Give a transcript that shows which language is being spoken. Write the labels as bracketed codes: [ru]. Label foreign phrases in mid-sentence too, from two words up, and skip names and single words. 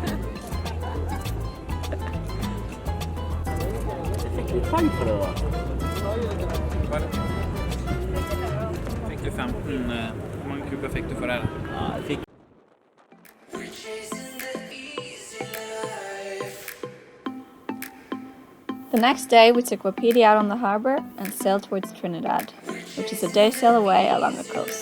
[no] Jeg fikk litt poeng for det da. Fikk du 15 [sv] Hur många kubbar fick du för det här? Ja, jag fick [en] The next day, we took Wapiti out on the harbor and sailed towards Trinidad, which is a day sail away along the coast.